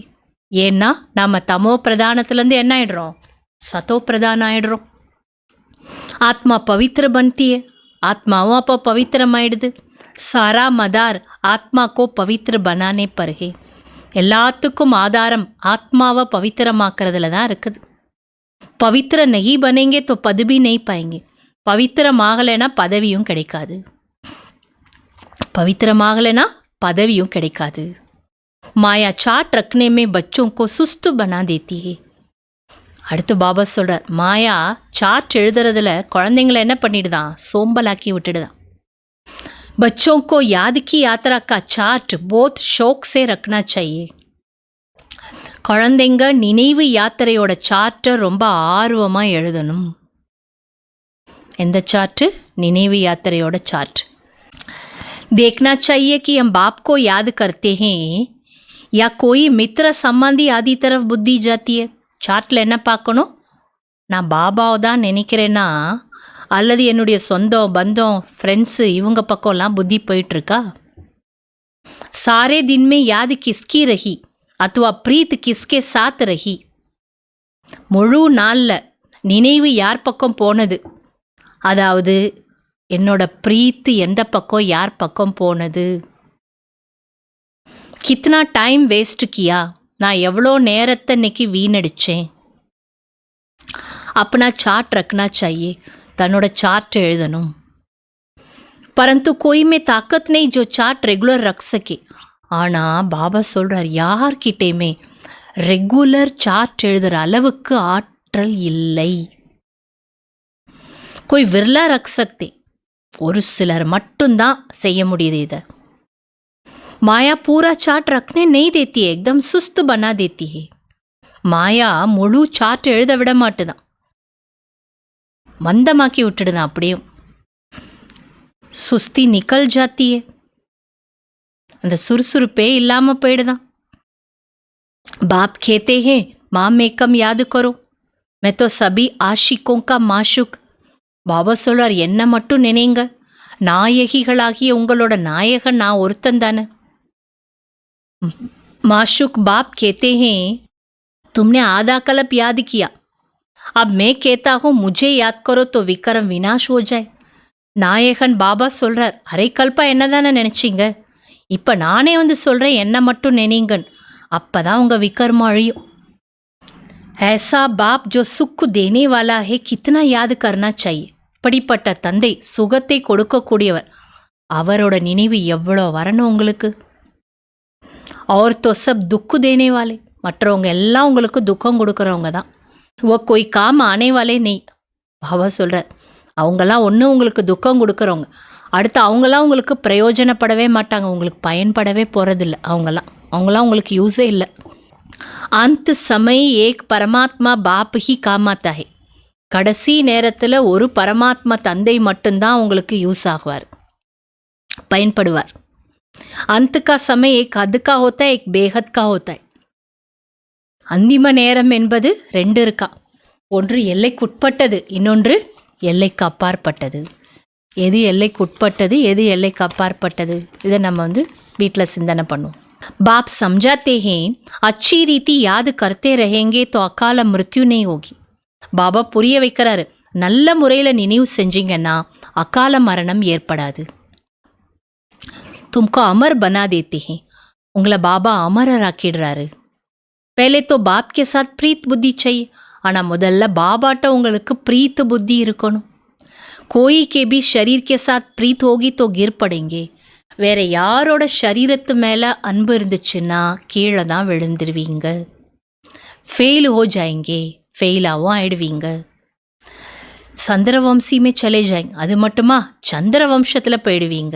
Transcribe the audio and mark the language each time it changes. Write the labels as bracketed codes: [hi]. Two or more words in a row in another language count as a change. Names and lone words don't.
[ta] ஏன்னா நாம் தமோ பிரதானத்துலேருந்து என்ன ஆயிடுறோம், சத்தோ பிரதான் ஆயிடுறோம். [hi] आत्मा पवित्र बनती है, [ta] ஆத்மாவும் அப்போ பவித்திரமாயிடுது. [hi] सारा मदार आत्मा को पवित्र बनाने पर है. [ta] எல்லாத்துக்கும் ஆதாரம் ஆத்மாவை பவித்திரமாக்குறதுல தான் இருக்குது. [hi] पवित्र नहीं बनेंगे तो पद भी नहीं पाएंगे. [ta] பவித்திரமாகலைன்னா பதவியும் கிடைக்காது, பவித்திரமாகலைன்னா பதவியும் கிடைக்காது. [hi] माया चार्ट रखने में बच्चों को सुस्त बना देती है. [ta] அடுத்து பாபா சொல்கிறார், மாயா சாட் எழுதுறதுல குழந்தைங்களை என்ன பண்ணிடுதான், சோம்பலாக்கி விட்டுடுதான். [hi] बच्चों को याद की यात्रा का चार्ट बहुत शौक से रखना चाहिए. [ta] குழந்தைங்க நினைவு யாத்திரையோட சார்ட்டை ரொம்ப ஆர்வமாக எழுதணும். எந்த சார்ட்டு, நினைவு யாத்திரையோட சார்ட். [hi] देखना चाहिए कि हम बाप को याद करते हैं या कोई मित्र संबंधी आदि तरफ बुद्धि जाती है. [ta] சார்ட்டில் என்ன பார்க்கணும், நான் பாபாவை தான் நினைக்கிறேன்னா அல்லது என்னுடைய சொந்தம் பந்தம் ஃப்ரெண்ட்ஸு இவங்க பக்கம்லாம் புத்தி போயிட்டுருக்கா. [hi] सारे दिन में याद किसकी रही अथवा प्रीत किसके साथ रही. [ta] முழு நாளில் நினைவு யார் பக்கம் போனது, அதாவது என்னோட பிரீத்து எந்த பக்கம் யார் பக்கம் போனது. [hi] कितना टाइम वेस्ट किया, நான் எவ்வளோ நேரத்தை இன்னைக்கு வீணடித்தேன். अपना चार्ट रखना चाहिए, [ta] தன்னோட சார்ட் எழுதணும். [hi] परंतु कोई में ताकत नहीं जो [en] chart regular [hi] रख सके. [ta] ஆனால் பாபா சொல்கிறார், யார்கிட்டையுமே ரெகுலர் சார்ட் எழுதுகிற அளவுக்கு ஆற்றல் இல்லை. [hi] कोई विरला रख सकते, [ta] ஒரு சிலர் மட்டும்தான் செய்ய முடியுது இதை. [hi] माया पूरा चार्ट रखने नहीं देती है, एकदम सुस्त बना देती है. [ta] மாயா முழு சார்ட் எழுத விட மாட்டுதான், மந்தமாக்கி விட்டுடுதான். அப்படியே [hi] सुस्ती निकल जाती है, [ta] அந்த சுறுசுறுப்பே இல்லாமல் போயிடுதான். [hi] बाप कहते हैं माँ में कम याद करो, मैं तो सभी आशिकों का माशुक. [ta] பாபா சொல்றார், என்ன மட்டும் நினைங்க, நாயகிகளாகிய உங்களோட நாயகன் நான் ஒருத்தன் தானே. [hi] माशूक बाप कहते हैं तुमने आधा कल्प याद किया, अब मैं कहता हूँ मुझे याद करो तो विक्रम विनाश हो जाए. [ta] நாயகன் பாபா சொல்கிறார், அரை கல்பா என்ன தானே நினச்சிங்க, இப்போ நானே வந்து சொல்கிறேன் என்னை மட்டும் நினைங்கன், அப்போ தான் உங்கள் விக்ரமம் அழியும். [hi] ऐसा बाप जो सुख देने वाला है कितना याद करना चाहिए. [ta] இப்படிப்பட்ட தந்தை சுகத்தை கொடுக்கக்கூடியவர், அவரோட நினைவு எவ்வளோ வரணும் உங்களுக்கு. [hi] और तो सब दुख देने वाले, [ta] மற்றவங்க எல்லாம் உங்களுக்கு துக்கம் கொடுக்குறவங்க தான். [hi] वो कोई काम आने वाले नहीं. [ta] பாபா சொல்கிறார், அவங்கெல்லாம் ஒன்று உங்களுக்கு துக்கம் கொடுக்குறவங்க, அடுத்து அவங்களாம் உங்களுக்கு பிரயோஜனப்படவே மாட்டாங்க, உங்களுக்கு பயன்படவே போகிறதில்ல. அவங்களாம் உங்களுக்கு யூஸே இல்லை. [hi] अंत समय एक परमात्मा बाप ही काम आता है. [ta] கடைசி நேரத்தில் ஒரு பரமாத்மா தந்தை மட்டும்தான் உங்களுக்கு யூஸ் ஆகுவார், பயன்படுவார். [hi] अंत का समय एक हद का होता है, एक बेहद का होता है. [ta] அந்திம நேரம் என்பது ரெண்டு இருக்கா, ஒன்று எல்லைக்குட்பட்டது, இன்னொன்று எல்லைக்கு அப்பாற்பட்டது. எது எல்லைக்குட்பட்டது, எது எல்லைக்கு அப்பாற்பட்டது, இதை நம்ம வந்து வீட்டில் சிந்தனை பண்ணுவோம். [hi] बाप समझाते हैं अच्छी रीति याद करते रहेंगे तो अकाल मृत्यु नहीं होगी. [ta] பாபா புரிய வைக்கிறாரு, நல்ல முறையில் நினைவு செஞ்சீங்கன்னா அகால மரணம் ஏற்படாது. [hi] तुमको अमर बना देते हैं, [ta] உங்களை பாபா அமரராக்கிடுறாரு. [hi] पहले तो बाप के साथ प्रीत बुद्धि चाहिए, [ta] ஆனால் முதல்ல பாபாட்ட உங்களுக்கு [hi] प्रीत बुद्धि [ta] இருக்கணும். [hi] कोई के भी शरीर के साथ प्रीत होगी तो गिर पड़ेंगे. [ta] வேற யாரோட சரீரத்து மேலே அன்பு இருந்துச்சுன்னா கீழே தான் விழுந்துருவீங்க. [hi] फेल हो जाएंगे, [ta] ஃபெயிலாகவும் ஆயிடுவீங்க. சந்திரவம்சியுமே [hi] चले जाएंगे, [ta] அது மட்டுமா சந்திர வம்சத்தில் போயிடுவீங்க.